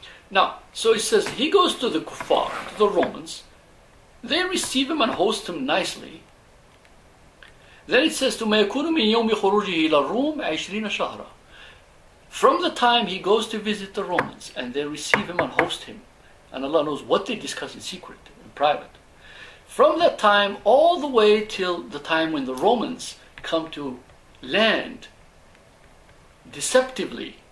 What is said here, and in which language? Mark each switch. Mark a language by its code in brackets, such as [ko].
[en] Now, so it says he goes to the kuffar, to the Romans. They receive him and host him nicely. Then it says, [ar] ثم يكون من يوم خروجه إلى الروم 20 شهرا. [en] From the time he goes to visit the Romans and they receive him and host him, and Allah knows what they discuss in secret, in private, from that time all the way till the time when the Romans come to land deceptively.